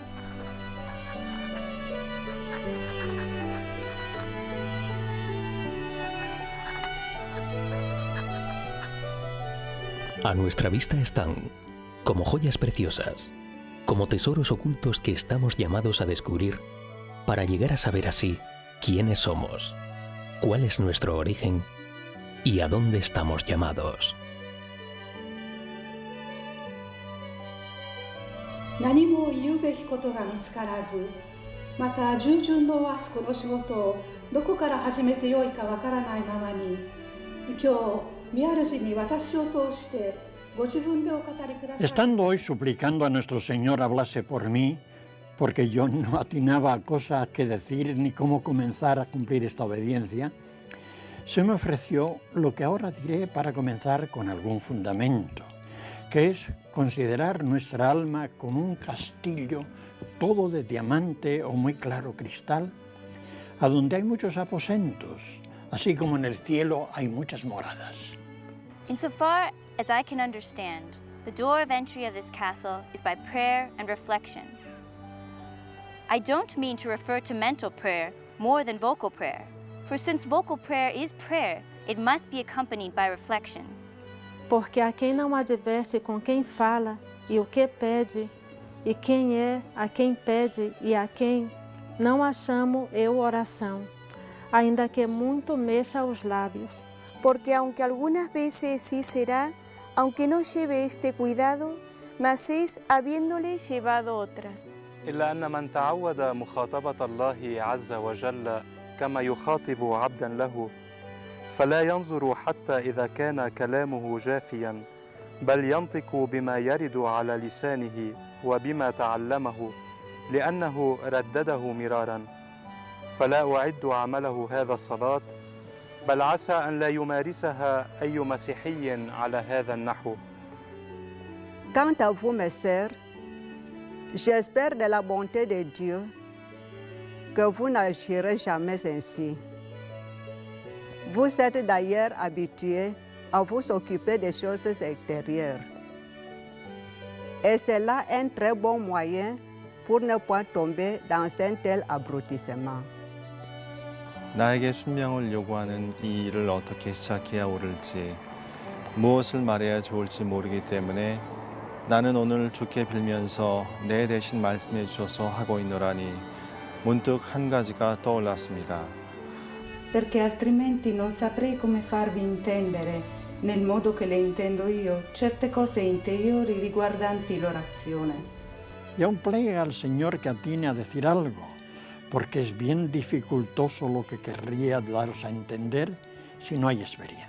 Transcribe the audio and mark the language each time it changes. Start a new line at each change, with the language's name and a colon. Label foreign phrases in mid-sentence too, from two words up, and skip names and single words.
Spanish: A nuestra vista están, como joyas preciosas, como tesoros ocultos que estamos llamados a descubrir para llegar a saber así quiénes somos, cuál es nuestro origen y a dónde estamos llamados.
Japanese: 何も言うべきことが見つからず、また従順のあすこの仕事をどこから始めてよいかわからないままに、今日御主に私を通してご自分でお語りください。
Spanish: Estando hoy suplicando a nuestro Señor hablase por mí, porque yo no atinaba a cosas que decir ni cómo comenzar a cumplir esta obediencia, se me ofreció lo que ahora diré para comenzar con algún fundamento, que es considerar nuestra alma como un castillo todo de diamante o muy claro cristal, a donde hay muchos aposentos, así como en el cielo hay muchas moradas.
English: Insofar as I can understand, the door of entry of this castle is by prayer and reflection. I don't mean to refer to mental prayer more than vocal prayer, for since vocal prayer is prayer, it must be accompanied by reflection.
Portuguese: Porque a quem não adverte com quem fala e o que pede, e quem é a quem pede e a quem, não a chamo eu oração, ainda que muito mexa os lábios.
Spanish: Porque aunque algunas veces sí será, aunque no lleve este cuidado, mas es habiéndole llevado otras.
Arabic: إلا أن من تعود مخاطبة الله عز وجل كما يخاطب عبدا له فلا ينظر حتى إذا كان كلامه جافيا بل ينطق بما يرد على لسانه وبما تعلمه لأنه ردده مرارا فلا أعد عمله هذا الصلاة بل عسى أن لا يمارسها أي مسيحي على هذا النحو.
French: Quant à vous, mes sœurs, j'espère de la bonté de Dieu que vous n'agirez jamais ainsi. Vous êtes d'ailleurs habitués à vous occuper des choses extérieures. Et c'est là un très bon moyen pour ne pas tomber dans un tel abrutissement.
Korean: 나에게 순명을 요구하는 이 일을 어떻게 시작해야 옳을지, 무엇을 말해야 좋을지 모르기 때문에 나는 오늘 주께 빌면서 내 대신 말씀해 주셔서 하고 있노라니 문득 한 가지가 떠올랐습니다.
Italian: Perché altrimenti non saprei come farvi intendere nel modo che le intendo io, certe cose interiori riguardanti l'orazione.
Spanish: Y aún plega al Señor que atine a decir algo, porque es bien dificultoso lo que querría daros a entender si no hay experiencia.